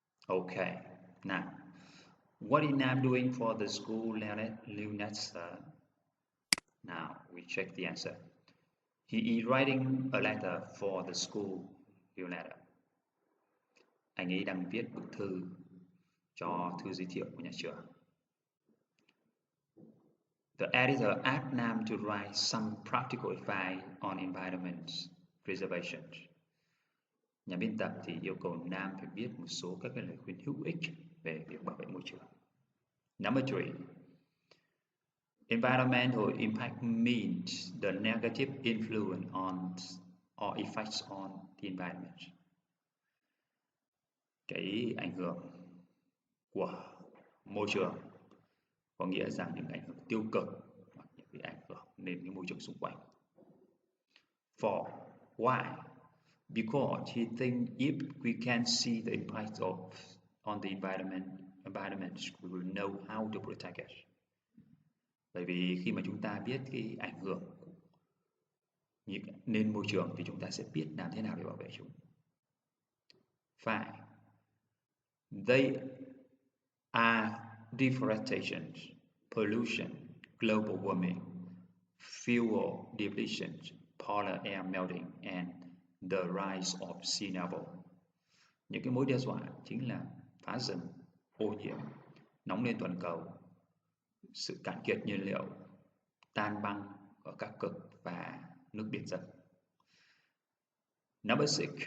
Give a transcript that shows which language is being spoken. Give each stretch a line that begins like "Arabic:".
English: Okay, now, what is Nam doing for the school newsletter? Now, we check the answer. He is writing a letter for the school newsletter.
Vietnamese: Anh ấy đang viết bức thư cho thư giới thiệu của nhà trường.
English: The editor asked Nam to write some practical advice on environment preservation.
Vietnamese: Nhà biên tập thì yêu cầu Nam phải viết một số các cái lời khuyên hữu ích về việc bảo vệ môi trường.
English: Number 3. Environmental impact means the negative influence on or effects on the environment.
Vietnamese: Cái ảnh hưởng của môi trường có nghĩa rằng những ảnh hưởng tiêu cực hoặc những cái ảnh hưởng đến cái môi trường xung quanh.
English: 4. Why? Because he thinks if we can see the impact on the environment, we will know how to protect it.
Vietnamese: Bởi vì khi mà chúng ta biết cái ảnh hưởng lên môi trường thì chúng ta sẽ biết làm thế nào để bảo vệ chúng.
English: 5. They are deforestation, pollution, global warming, fuel depletion, polar air melting, and the rise of sea level.
Vietnamese: Những cái mối đe dọa chính là phá rừng, ô nhiễm, nóng lên toàn cầu, sự cạn kiệt nhiên liệu, tan băng ở các cực và nước biển dâng.
English: Number 6.